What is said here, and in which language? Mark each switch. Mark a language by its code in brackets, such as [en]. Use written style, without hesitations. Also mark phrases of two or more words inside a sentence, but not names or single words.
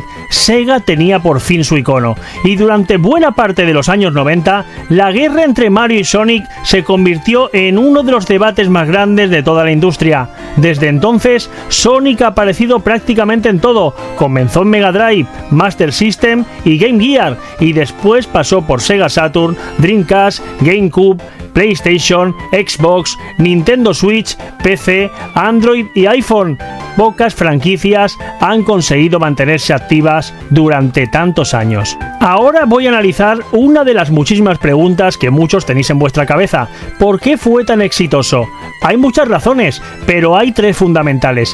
[es] Sega tenía por fin su icono, y durante buena parte de los años 90, la guerra entre Mario y Sonic se convirtió en uno de los debates más grandes de toda la industria. Desde entonces, Sonic ha aparecido prácticamente en todo. Comenzó en Mega Drive, Master System y Game Gear, y después pasó por Sega Saturn, Dreamcast, GameCube, PlayStation, Xbox, Nintendo Switch, PC, Android y iPhone. Pocas franquicias han conseguido mantenerse activas durante tantos años. Ahora voy a analizar una de las muchísimas preguntas que muchos tenéis en vuestra cabeza. ¿Por qué fue tan exitoso? Hay muchas razones, pero hay tres fundamentales.